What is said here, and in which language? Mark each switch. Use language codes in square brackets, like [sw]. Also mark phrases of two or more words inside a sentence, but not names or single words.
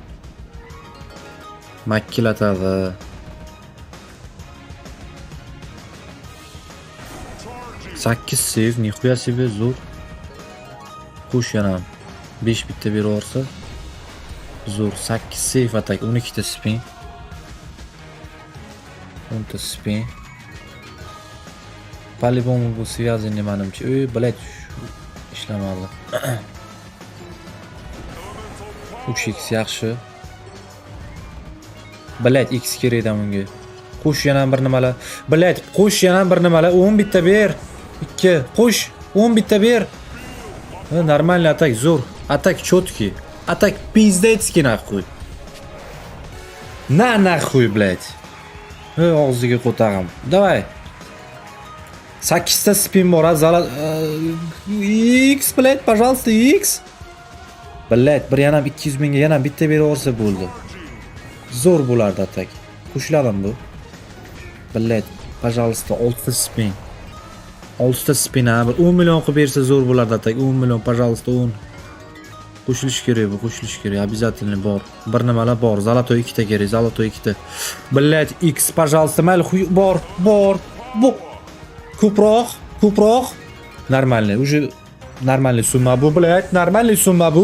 [uz] Makkilatadi. Sakkiz save, nixuya save zo'r. Qo'sh yana 5 bitta berib olsa, zo'r. 8 save atak, 12 ta spin. 10 ta spin. По-любому bu связаны menimcha. Bilad, ishlamadi. 3x yaxshi. Bilad, x kerakda bunga. Qo'sh yana bir nimalar. Bilad, qo'sh yana bir nimalar. 10 bitta ber. 2. Qo'sh, 10 bitta ber. Нормальный atak, zo'r. Atak четкий. [ru] Atak пиздецкий нахуй. На нахуй, блядь. [uz] Og'ziga qo'tag'im. Давай. 8 ta spin bor, [ru] X, блядь, пожалуйста, X. Блядь, [uz] bir yana 200 mingga yana bitta berib olsa bo'ldi. Zo'r bo'lardi atak. Qo'shiladim bu. [ru] Блядь, пожалуйста, [uz] 6 ta spin. 6 ta spin, 10 million qilib bersa zo'r bo'lardi atak. 10 million, пожалуйста, 10. Qo'shilish kerak bu, qo'shilish kerak, обязательно bor. Bir nimalar bor, zalato 2 ta kerak, zalato 2 ta. [ru] Блядь, X, пожалуйста, [uz] mayli bor. Bu ko'proq. [ru] Нормальный, уже нормальный [uz] summa bu, [ru] блядь, нормальный [uz] summa bu.